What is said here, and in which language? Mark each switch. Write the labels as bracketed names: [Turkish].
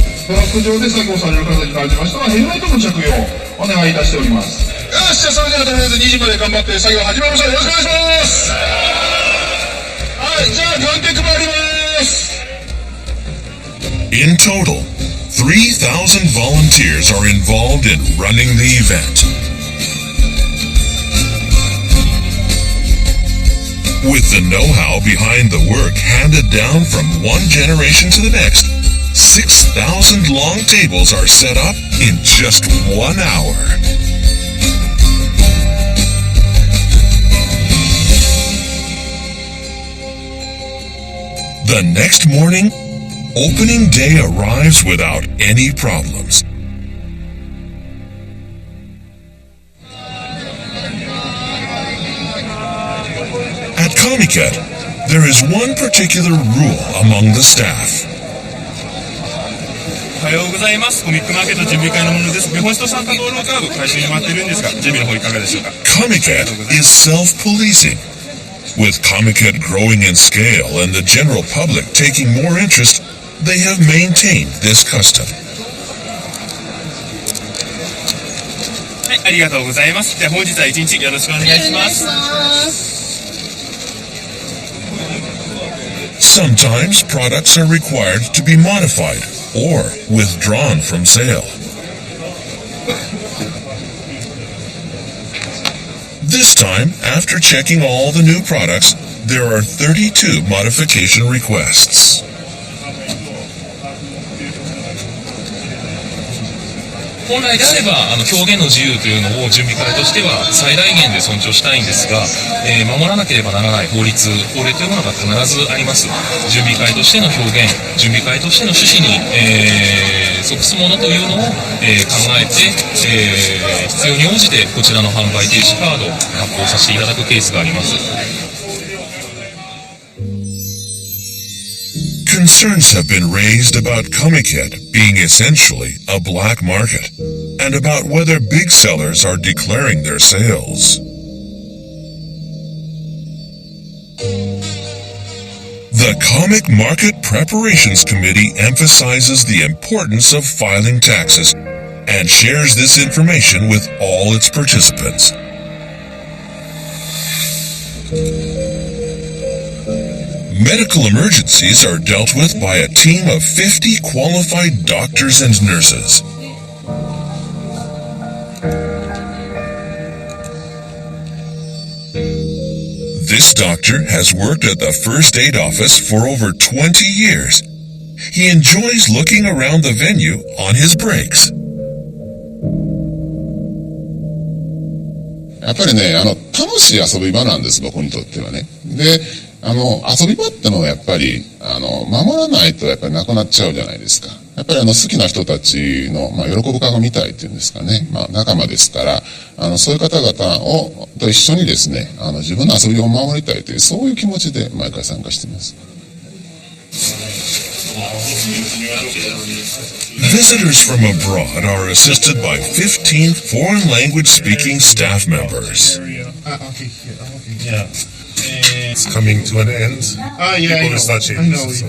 [Japanese] トラック上で作業される方に関しましてはヘルメットの着用をお願いいたしております。よし、じゃあそれではとりあえず2時まで頑張って作業始めましょう。よろしくお願いします。はい、じゃあガンテ配ります。 [English] In total, 3,000 volunteers are involved in running the event. With the know-how behind the work handed down from one generation to the next, 6,000 long tables are set up in just 1 hour. The next morning, opening day arrives without any problems. At Comiket, there is one particular rule among the staff. [Japanese] おはようございます。コミックマーケット準備会のものです。日本史と参加道路カード回収に回っているんですが、準備の方いかがでしょうか。 [English] Comiket is self-policing. With Comiket growing in scale and the general public taking more interest, they have maintained this custom. [Japanese] はい、ありがとうございます。じゃあ本日は一日よろしくお願いします。 [English] Sometimes products are required to be modified or withdrawn from sale. This time, after checking all the new products, there are 32 modification requests. [Japanese] 本来であれば表現の自由というのを準備会としては最大限で尊重したいんですが、守らなければならない法令というものが必ずあります。準備会としての表現、準備会としての趣旨に、即すものというのを、考えて、必要に応じてこちらの販売停止カードを発行させていただくケースがあります。 [English] Concerns have been raised about Comiket being essentially a black market, and about whether big sellers are declaring their sales. The Comic Market Preparations Committee emphasizes the importance of filing taxes and shares this information with all its participants. Medical emergencies are dealt with by a team of 50 qualified doctors and nurses. This doctor has worked at the first aid office for over 20 years. He enjoys looking around the venue on his breaks. [Japanese] やっぱりね、楽しい遊び場なんです、僕にとってはね。で、遊び場ってのはやっぱり、守らないとやっぱりなくなっちゃうじゃないですか。やっぱり好きな人たちの、喜ぶ顔が見たいっていうんですかね。仲間ですから、そういう方々と一緒にですね、自分の遊びを守りたいという、そういう気持ちで毎回参加しています。 [English] Visitors from abroad are assisted by 15 foreign language speaking staff members. Yeah. It's coming to an end. Yeah, People will start changing. I know.